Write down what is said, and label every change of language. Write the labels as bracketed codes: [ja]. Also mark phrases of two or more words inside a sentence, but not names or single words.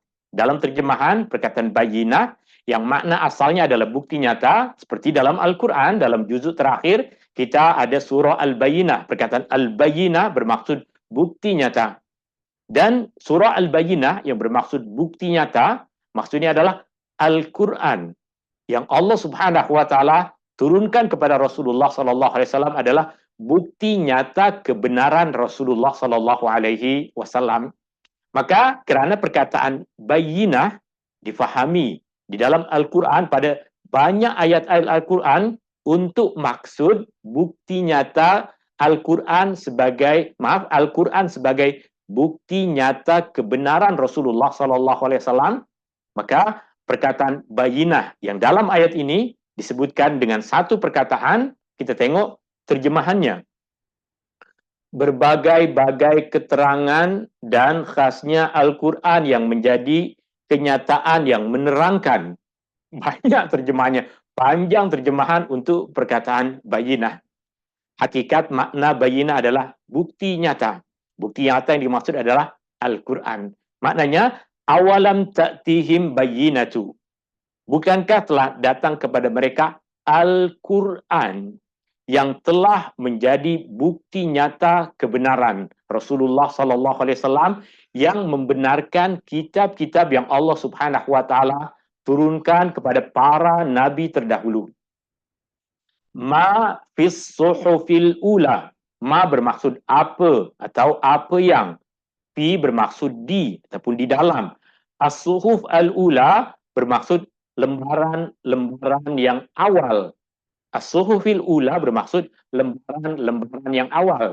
[ms] Dalam terjemahan perkataan bayyinah yang makna asalnya adalah bukti nyata, seperti dalam Al-Quran, dalam juzuk terakhir, kita ada surah Al-Bayyinah. Perkataan Al-Bayyinah bermaksud bukti nyata. Dan surah Al-Bayyinah yang bermaksud bukti nyata, maksudnya adalah Al-Quran. Yang [ar] الله سبحانه وتعالى [ms] turunkan kepada Rasulullah [ar] صلى الله عليه وسلم [ms] adalah bukti nyata kebenaran Rasulullah [ar] صلى الله عليه وسلم. [ms] Maka kerana perkataan bayyinah difahami di dalam Al-Quran pada banyak ayat-ayat Al-Quran untuk maksud bukti nyata Al-Quran sebagai bukti nyata kebenaran Rasulullah [ar] صلى الله عليه وسلم, [ms] maka perkataan bayyinah yang dalam ayat ini disebutkan dengan satu perkataan. Kita tengok terjemahannya. Berbagai-bagai keterangan dan khasnya Al-Quran yang menjadi kenyataan yang menerangkan. Banyak terjemahannya, panjang terjemahan untuk perkataan bayyinah. Hakikat makna bayyinah adalah bukti nyata. Bukti nyata yang dimaksud adalah Al-Quran. Maknanya, [ar] أولم تأتهم بينة. [ms] Bukankah telah datang kepada mereka Al-Quran yang telah menjadi bukti nyata kebenaran Rasulullah [ar] صلى الله عليه وسلم [ms] yang membenarkan kitab-kitab yang [ar] الله سبحانه وتعالى [ms] turunkan kepada para nabi terdahulu. [ar] ما في الصحف الأولى. [ms] Ma bermaksud apa atau apa yang. Fi bermaksud di ataupun di dalam. [ar] الصحف الأولى [ms] bermaksud lembaran-lembaran yang awal. [ar] الصحف الأولى [ms] bermaksud lembaran-lembaran yang awal.